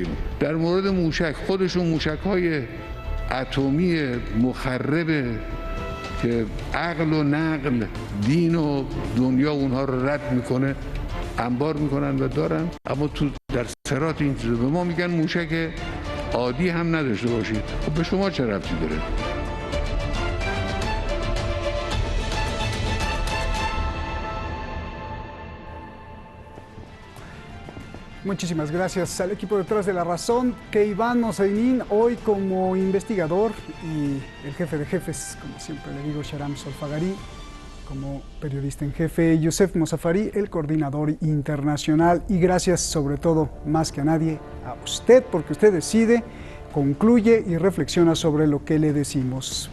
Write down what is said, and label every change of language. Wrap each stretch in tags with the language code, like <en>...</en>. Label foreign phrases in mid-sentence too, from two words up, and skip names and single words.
<fa>در مورد موشک خودشون موشک‌های اتمی مخرب که عقل و نقل دین و دنیا اونها رو رد میکنه انبار میکنن و دارن، اما تو در سرات این چیزا به ما میگن موشک عادی هم نداشته باشید. خب به شما چه ربطی داره؟</fa> <es>Muchísimas gracias al equipo detrás de La Razón, que Iván Mosainín, hoy como investigador, y el jefe de jefes, como siempre le digo, Sharam Solfagari, como periodista en jefe, Youssef Mosafari, el coordinador internacional, y gracias sobre todo, más que a nadie, a usted, porque usted decide, concluye y reflexiona sobre lo que le decimos.</es>